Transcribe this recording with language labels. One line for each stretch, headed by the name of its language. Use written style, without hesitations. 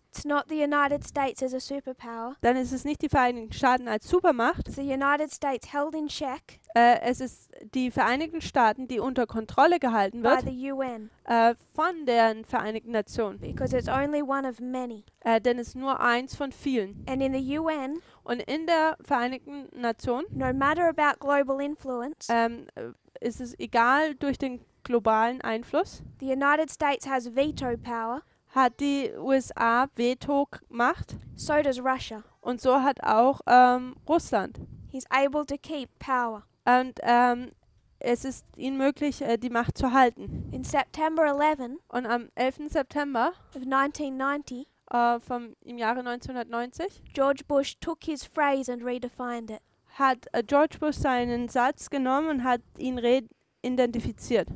English: it's not the United States as a superpower.
German: dann ist es nicht die Vereinigten Staaten als Supermacht.
English: It's the United States held in check
German: Es ist die Vereinigten Staaten, die unter Kontrolle gehalten
English: by
German: wird
English: the UN.
German: von den Vereinigten Nationen.
English: Because it's only one of many.
German: Denn es ist nur eins von vielen.
English: And in the UN,
German: Und in der Vereinigten Nationen
English: no matter about global influence,
German: ist es egal durch den globalen Einfluss,
English: the United States has veto power,
German: hat die USA Veto-Macht
English: so does Russia.
German: und so hat auch Russland.
English: He's able to keep power.
German: Und es ist ihnen möglich, die Macht zu halten.
English: In September 11
German: Und am 11. September
English: of 1990,
German: im Jahre 1990
English: George Bush took his phrase and redefined it.
German: hat George Bush seinen Satz genommen und hat ihn identifiziert.